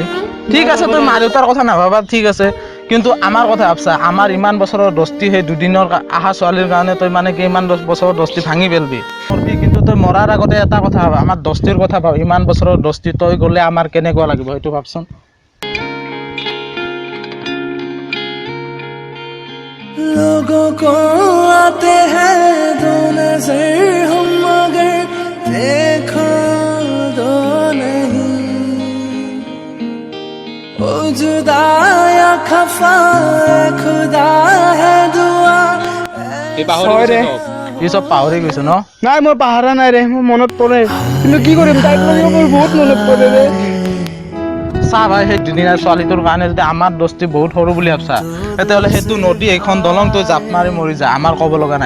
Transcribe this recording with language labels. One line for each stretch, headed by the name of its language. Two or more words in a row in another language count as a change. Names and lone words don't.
Assamese: ঠিক আছে তই মা দেউতাৰ কথা নাভাবা ঠিক আছে, কিন্তু আমাৰ কথা ভাবছা। আমাৰ ইমান বছৰৰ দস্তি, সেই দুদিনৰ আহা ছোৱালীৰ কাৰণে তই মানে কি ইমান বছৰৰ দস্তি ভাঙি পেলবি? কিন্তু তই মৰাৰ আগতে এটা কথা ভাব, আমাৰ দস্তিৰ কথা ভাব। ইমান বছৰৰ দস্তি তই গ'লে আমাৰ কেনেকুৱা লাগিব সেইটো ভাবচোন।
Hindi: लोगों को आते हैं दो नजर, हम मगर देखो दो नहीं। ओ जुदा या खफा खुदा है दुआ।
Assamese: এই চব পাহৰি গৈছে ন? নাই মই পাহৰা নাই ৰে। মোৰ মনত পৰে, কিন্তু কি কৰিম তাইক লৈ মোৰ বহুত মনত পৰে ৰে। চা ভাই, সেই দুদিনীয়া ছোৱালীটোৰ কাৰণে যদি আমাৰ দস্তি বহুত সৰু বুলি ভাবছা, তেতিয়াহ'লে সেইটো নদী এইখন দলং তই জাপ মাৰি মৰি যা, আমাৰ ক'ব লগা নাই।